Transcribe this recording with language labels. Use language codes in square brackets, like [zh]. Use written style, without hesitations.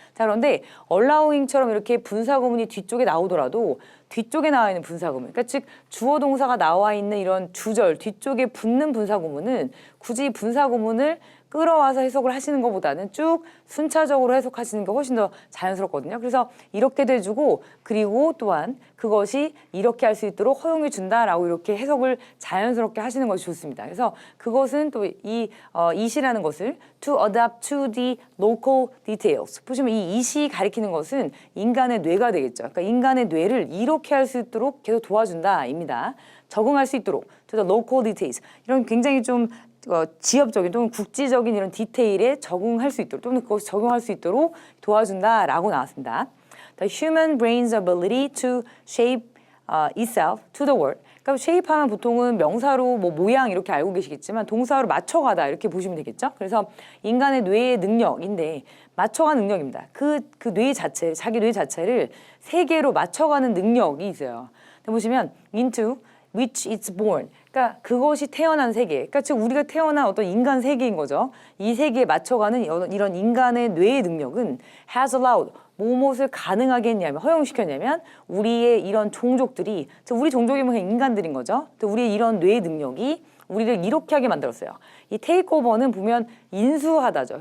[ko] 자, 그런데 allowing처럼 이렇게 분사구문이 뒤쪽에 나오더라도 뒤쪽에 나와 있는 분사구문, 그러니까 즉 주어 동사가 나와 있는 이런 주절 뒤쪽에 붙는 분사구문은 굳이 분사구문을 끌어와서 해석을 하시는 것보다는 쭉 순차적으로 해석하시는 게 훨씬 더 자연스럽거든요. 그래서 이렇게도 해주고, 그리고 또한 그것이 이렇게 할 수 있도록 허용해 준다라고 이렇게 해석을 자연스럽게 하시는 것이 좋습니다. 그래서 그것은 또 이시라는 것을 [en] to adapt to the local details. [ko] 보시면 이 이시 가리키는 것은 인간의 뇌가 되겠죠. 그러니까 인간의 뇌를 이렇게 할 수 있도록 계속 도와준다입니다. 적응할 수 있도록 [en] to the local details. [ko] 이런 굉장히 좀 지역적인 또는 국지적인 이런 디테일에 적응할 수 있도록 또는 그것이 적용할 수 있도록 도와준다라고 나왔습니다. [en] The human brain's ability to shape itself to the world. [ko] 그러니까 shape하면 보통은 명사로 뭐 모양 이렇게 알고 계시겠지만 동사로 맞춰가다 이렇게 보시면 되겠죠. 그래서 인간의 뇌의 능력인데 맞춰가는 능력입니다. 그 뇌 자체, 자기 뇌 자체를 세계로 맞춰가는 능력이 있어요. 보시면 [en] into which it's born. [ko] 그러니까 그것이 태어난 세계. 그러니까 즉 우리가 태어난 어떤 인간 세계인 거죠. 이 세계에 맞춰가는 이런 인간의 뇌의 능력은 [en] has allowed. [ko] 무엇을 가능하게 했냐면 허용시켰냐면 우리의 이런 종족들이 우리 종족이면 그냥 인간들인 거죠. 우리의 이런 뇌의 능력이 우리를 이렇게 하게 만들었어요. 이 테이크오버는 보면 인수하다죠.